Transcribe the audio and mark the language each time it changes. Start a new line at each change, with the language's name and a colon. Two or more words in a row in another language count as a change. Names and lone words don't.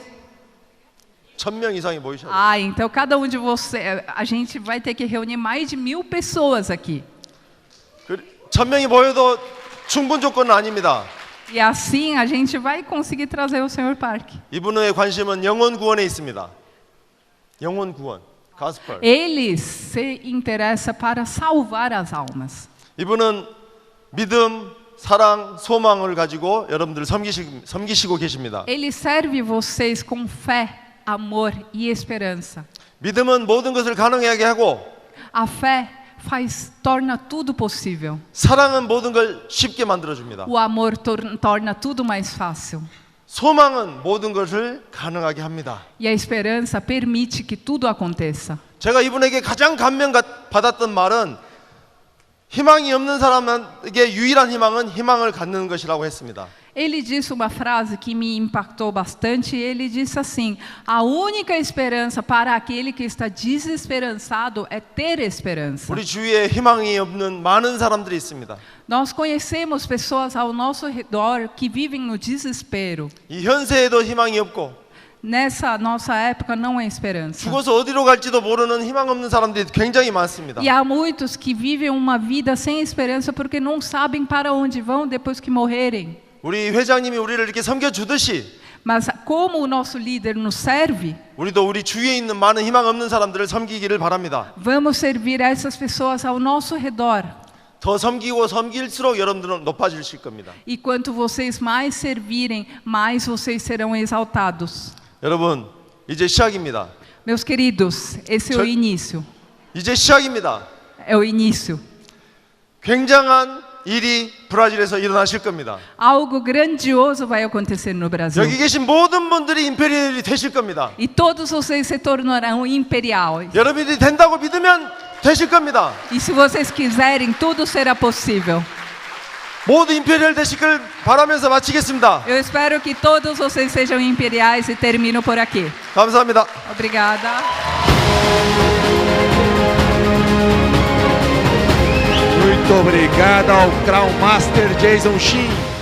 Korean: 1000명 이상이 모이셔야 됩니다.
Portuguese: então cada de vocês, a gente vai ter que reunir mais de 1000 pessoas aqui.
Korean: 1000명이 모여도 충분 조건은 아닙니다.
Portuguese: E assim a gente vai conseguir trazer o Sr. Park.
Korean: 이분의 관심은 영혼 구원에 있습니다. 영혼 구원, 가스펠.
Portuguese: Ele se interessa para salvar as almas.
Korean: 이분은 믿음, 사랑, 소망을 가지고 여러분들 섬기시고 계십니다.
Portuguese: Ele serve vocês com fé, amor e esperança.
Korean: 믿음은 모든 것을 가능하게 하고
Portuguese: A fé torna tudo possível.
Korean: 사랑은 모든 걸 쉽게 만들어 줍니다.
Portuguese: O amor torna tudo mais fácil.
Korean: 소망은 모든 것을 가능하게 합니다.
Portuguese: E a esperança permite que tudo aconteça.
Korean: 제가 이분에게 가장 감명 받았던 말은 희망이 없는 사람에게 유일한 희망은 희망을 갖는 것이라고 했습니다.
Portuguese: Ele disse uma frase que me impactou bastante. Ele disse assim: a única esperança para aquele que está desesperançado é ter esperança.
Korean: 우리 주위에 희망이 없는 많은 사람들이 있습니다.
Portuguese: Nós conhecemos pessoas ao nosso redor que vivem no desespero.
Korean: 이 현세에도 희망이 없고
Portuguese: Nessa nossa época não há esperança.
Korean: 죽어서 어디로 갈지도 모르는 희망 없는 사람들이 굉장히 많습니다.
Portuguese: E há muitos que vivem uma vida sem esperança porque não sabem para onde vão depois que morrerem.
Korean: 우리 회장님이 우리를 이렇게 섬겨주듯이
Portuguese: Mas como o nosso líder nos serve,
Korean: 우리도 우리 주위에 있는 많은 희망 없는 사람들을 섬기기를 바랍니다.
Portuguese: vamos servir a essas pessoas ao nosso redor.
Korean: 더 섬기고 섬길수록 여러분들은 높아지실 겁니다.
Portuguese: E quanto vocês mais servirem, mais vocês serão exaltados.
Korean: 여러분, 이제 시작입니다.
Portuguese: Meus queridos, esse é o início.
Korean: 이제 시작입니다.
Portuguese: É o início.
Korean: 굉장한 일이 브라질에서 일어나실 겁니다.
Portuguese: Algo grandioso vai acontecer no Brasil.
Korean: 여기 계신 모든 분들이 임페리얼이 되실 겁니다.
Portuguese: E todos vocês se tornarão imperiais.
Korean: 여러분들이 된다고 믿으면 되실 겁니다.
Portuguese: E se vocês quiserem, tudo será possível.
Korean: 모두 임페리얼 되시길 바라면서 마치겠습니다.
Portuguese: Eu espero que todos vocês sejam imperiais e termino por aqui.
Korean: 감사합니다.
Portuguese: Obrigada. Muito obrigado ao Crown Master Jason Shin.